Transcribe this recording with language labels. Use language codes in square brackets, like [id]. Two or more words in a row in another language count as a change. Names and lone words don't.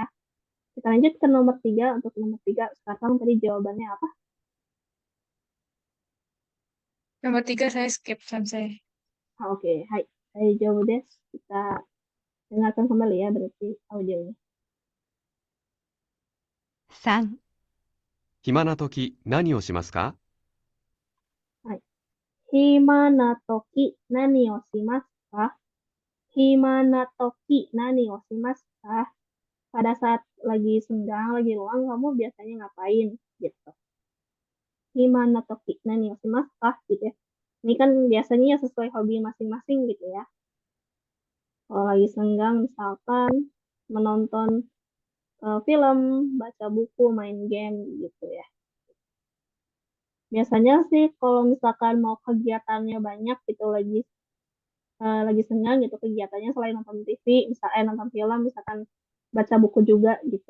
[id] Kita lanjut ke nomor 3. Untuk nomor 3 sekarang tadi jawabannya apa? Nomor 3 saya skip Sensei. Oke, hai. Saya jawab deh. Kita dengarkan kembali ya berarti audionya. [ja] 3、暇な時何をしますか？暇な時何をしますか？暇な時何をしますか? [id] Pada saat lagi senggang, lagi luang, kamu biasanya ngapain? Gitu. [ja] 暇な時何をしますか? [id] Gitu ya. Ini kan biasanya sesuai hobi masing-masing gitu ya. Kalau lagi senggang misalkan menonton film, baca buku, main game gitu ya. Biasanya sih kalau misalkan mau kegiatannya banyak gitu, lagi senggang gitu kegiatannya selain nonton TV, misalnya nonton film, misalkan baca buku juga gitu.